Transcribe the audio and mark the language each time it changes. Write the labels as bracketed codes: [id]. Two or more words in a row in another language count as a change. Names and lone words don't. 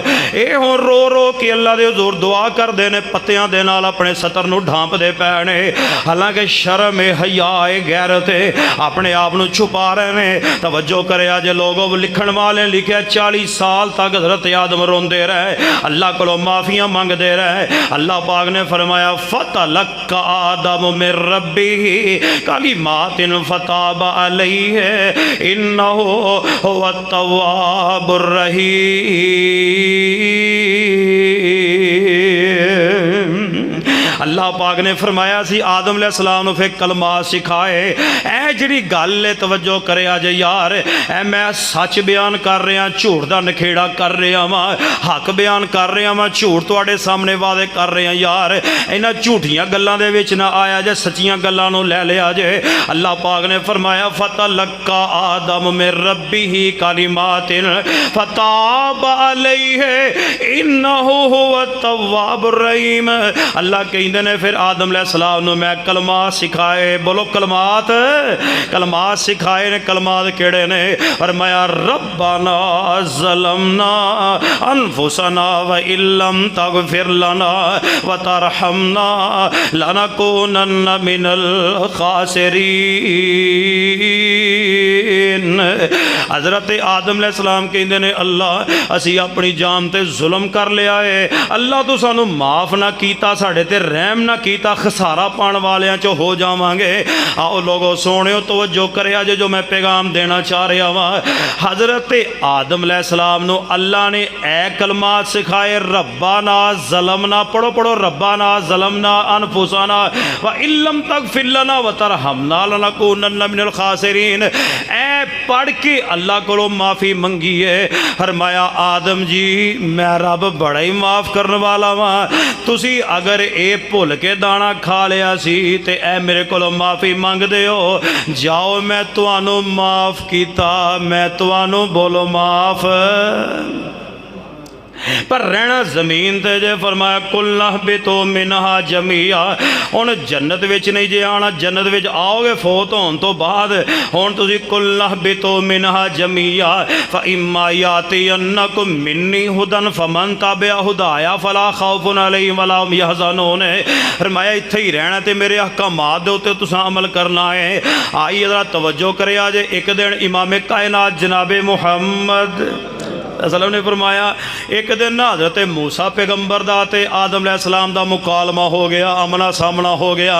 [pa] یہ ہن رو رو کے اللہ دے حضور دعا کردے نے پتیاں دے نال اپنے ستر نوں ڈھانپدے پئے نے. حالانکہ شرم ہے حیا ہے غیرت ہے اپنے آپ نوں چھپا رہے نے. توجہ کریا جے لوگوں لکھن والے لکھیا 40 سال تک حضرت آدم روندے رہے اللہ کولوں معافیاں منگدے رہے. اللہ پاک نے فرمایا [ar] فتلقی آدم من ربه کلمات فتاب علیه انه هو التواب الرحیم. [pa] اللہ پاک نے فرمایا سی آدم علیہ‌السلام نوں فیر کلمہ سکھائے. اے جیہڑی گل ہے توجہ کریا جے یار اے میں سچ بیان کر رہا جھوٹ دا نکھیڑا کر رہا واں حق بیان کر رہا واں جھوٹ تہاڈے سامنے وعدے کر رہا یار. انہاں جھوٹیاں گلاں دے وچ نا آیا جے سچیاں گلاں نوں لے لیا جے. اللہ پاک نے فرمایا [ar] فتلقی آدم من ربه کلمات فتاب علیه انه هو التواب الرحیم. [pa] اللہ کہتے نے فیر آدم علیہ‌السلام نوں میں کلمات سکھائے. بولو کلمات کلمات سکھائے نے. کلمات کیہڑے نے؟ فرمایا [ar] ربنا ظلمنا انفسنا و ان لم تغفر لنا و ترحمنا لنکونن من الخاسرین. [pa] حضرت آدم علیہ‌السلام کہتے نے اللہ اسی اپنی جان تے ظلم کر لیا ہے اللہ تو سانوں معاف نا کیتا ساڈے تے رحم نا کیتا خسارہ پان والیاں چوں ہو جاواں‌گے. آؤ لوگوں سوہنیو توجہ کریا جے جو میں پیغام دینا چاہ رہا واں. حضرت آدم علیہ‌السلام نوں اللہ نے اے کلمات سکھائے [ar] ربنا ظلمنا [pa] پڑھو پڑھو [ar] ربنا ظلمنا انفسنا و ان لم تغفر لنا و ترحمنا لنکونن من الخاسرین. [pa] اے پڑھ کے اللہ کو معافی منگی ہے۔ فرمایا آدم جی میں رب بڑا ہی معاف کرنے والا واں، تسی اگر یہ بھل کے دانہ کھا لیا سی تے اے میرے کو معافی منگدے ہو، جاؤ میں تہانوں معاف کیا، میں تہانوں بولو معاف. پر رہنا زمین تے جے. فرمایا [ar] قلنا اهبطوا منها جمیعا, [pa] ہن جنت وچ نہیں جے آنا، جنت وچ آؤگے فوت ہونے تو بعد. ہن تسیں [ar] قلنا اهبطوا منها جمیعا فاما یاتینکم منی هدی فمن تبع هدای فلا خوف علیهم ولا هم یحزنون. [pa] فرمایا ایتھے ہی رہنا تے میرے احکامات دے اتے تساں عمل کرنا ہے. آئی ذرا توجہ کریا جے. ایک دن امام کائنات جنابِ محمد اسلم نے فرمایا ایک دن حضرت موسیٰ پیغمبر دا تے آدم علیہ‌السلام دا مکالمہ ہو گیا، آمنا سامنا ہو گیا.